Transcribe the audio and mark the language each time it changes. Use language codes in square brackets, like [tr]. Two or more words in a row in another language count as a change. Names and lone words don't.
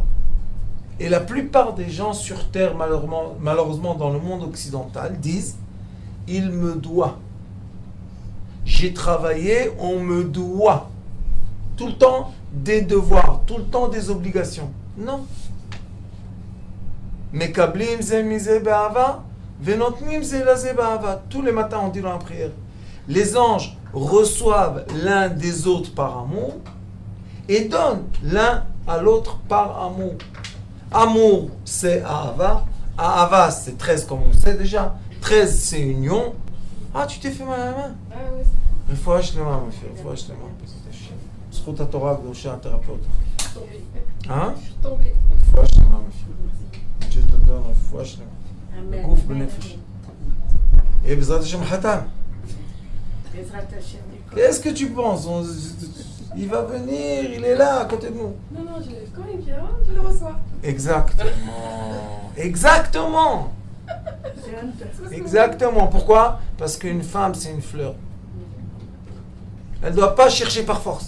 [fr] Et la plupart des gens sur Terre, malheureusement dans le monde occidental, disent « il me doit ». J'ai travaillé, on me doit. Tout le temps des devoirs, tout le temps des obligations. Non. [he] מקבלים זה מזה באהבה, ונותנים זה לזה באהבה. [fr] Tous les matins on dit dans la prière. Les anges reçoivent l'un des autres par amour et donnent l'un à l'autre par amour. Amour, c'est Ahava. Ahava, c'est 13 comme on sait déjà. 13, c'est union. Ah, tu t'es fait mal à la main. Ah oui. [he] רפואה שלמה, מפיר, רפואה שלמה. זכות התורה הקדושה תרפא אותך. רפואה שלמה, מפיר. [fr] Dieu te donne [he] רפואה שלמה. גוף בנפש. Et בעזרת השם חתן. [fr] Qu'est-ce que tu penses? Il va venir, il est là à côté de nous. Non, quand il vient, je le reçois. Exactement. Exactement. Exactement. Pourquoi? Parce qu'une femme, c'est une fleur. Elle ne doit pas chercher par force.